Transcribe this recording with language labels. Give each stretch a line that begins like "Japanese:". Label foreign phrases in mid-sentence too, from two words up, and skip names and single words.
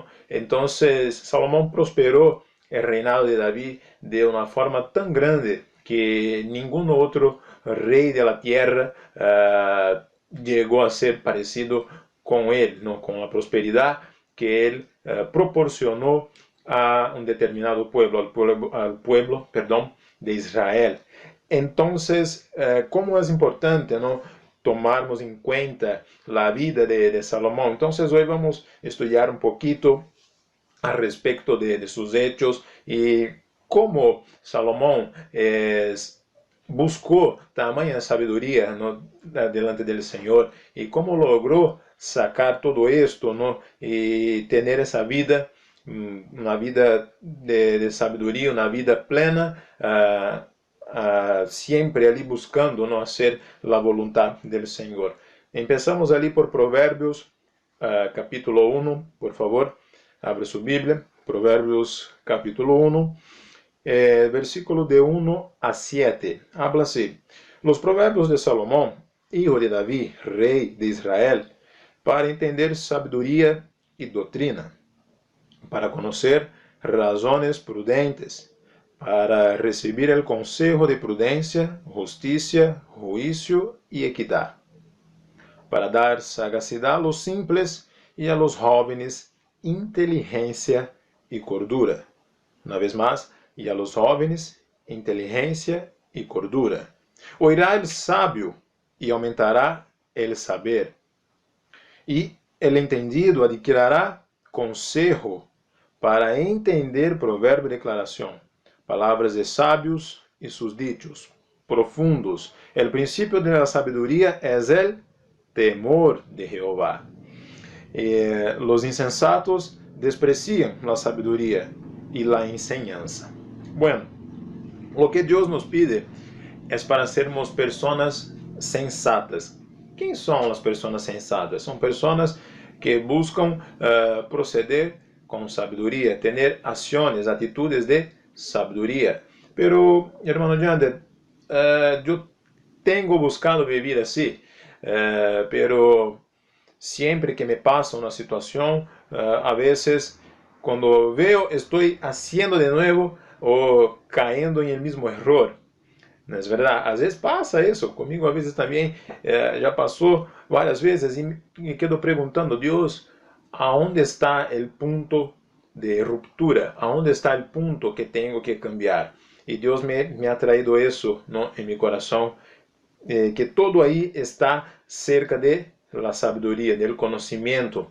Spanish: Entonces Salomón prosperó el reinado de David de una forma tan grande que ningún otro rey de la tierra llegó a ser parecido con él, ¿no?, con la prosperidad que él proporcionó a un determinado pueblo, al pueblo de Israel. Entonces, como es importante, ¿no?, tomarmos en cuenta la vida de Salomón. Entonces, hoy vamos a estudiar un poquito al respecto de sus hechos y como
Portuguese: Salomão buscou tamanha sabedoria delante do Senhor
Spanish: e como logrou sacar todo esto, ¿no? Y tener esa vida, una vida de sabiduría, una vida plena, siempre ali buscando, ¿no? Hacer la voluntad del Señor. Empezamos ali por Provérbios, capítulo 1, por favor, abre su Biblia, Provérbios capítulo 1, versículo de 1 a 7, habla así: los proverbios de Salomón, hijo de David, rey de Israel,
Portuguese: para entender sabedoria e doutrina, para conhecer
Spanish: razones prudentes,
Portuguese: para receber o consejo de prudência, justiça, juízo e equidade, para dar sagacidade
Spanish: a los simples
Portuguese: e
Spanish: a los jóvenes
Portuguese: inteligência e cordura. Uma vez mais, e
Spanish: a los jóvenes
Portuguese: inteligência e cordura.
Spanish: Oirá el sábio e aumentará el saber.
Portuguese: E
Spanish: el entendido
Portuguese: adquirirá consejo para entender provérbio e declaração, palavras de sábios e
Spanish: sus dichos profundos. El princípio de la sabiduría es el temor de Jehová. Los insensatos despreciam la sabiduría y la enseñanza. Bueno, lo que Deus nos pide es para sermos personas sensatas.
Portuguese: Quem são as pessoas sensatas? São pessoas que buscam proceder com sabedoria, ter ações, atitudes de sabedoria. Pero, hermano Jander, eu tenho buscado viver assim, pero sempre que me passa uma situação, a vezes, quando veo, estou
Spanish: haciendo de nuevo
Portuguese: ou caindo em
Spanish: el mismo error.
Portuguese: Não é verdade? Às vezes passa isso, comigo às vezes também já passou várias vezes e me quedo perguntando: Deus, aonde está o ponto de ruptura? Aonde está o ponto que tenho que cambiar? E Deus
Spanish: me ha traído
Portuguese: isso, ¿no?, em meu coração, que todo aí está
Spanish: cerca de la
Portuguese: sabedoria, del conhecimento.